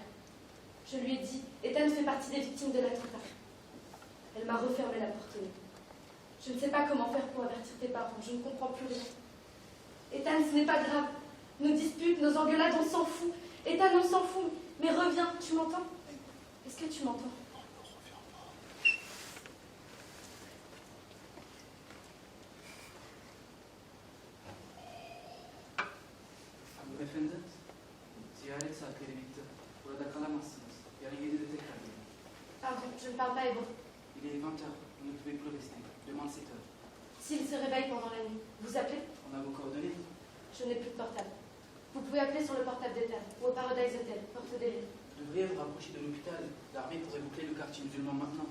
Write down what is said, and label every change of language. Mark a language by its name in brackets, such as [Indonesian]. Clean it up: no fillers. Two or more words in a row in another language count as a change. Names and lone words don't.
[French] Je lui ai dit, Ethan fait partie des victimes de l'attentat. Elle m'a refermé la porte au nez. Je ne sais pas comment faire pour avertir tes parents, je ne comprends plus rien. Ethan, ce n'est pas grave. Nos disputes, nos engueulades, on s'en fout. Ethan, on s'en fout. Mais reviens, tu m'entends? Est-ce que tu m'entends? [Turkish] Efendim, ziyaret saatleri bitti. Burada kalamazsınız. Yarın 7'de tekrar gelin. [French] Pardon, je ne parle pas hébreu. Il est 20h, vous ne pouvez plus rester. Demain 7h. S'il se réveille pendant la nuit, vous appelez? On a vos coordonnées? Je n'ai plus de portable. Vous pouvez appeler sur le portable d'Ethan ou au Paradise Hotel, porte des livres. Vous devriez vous rapprocher de l'hôpital. L'armée pourrait boucler le quartier musulman maintenant.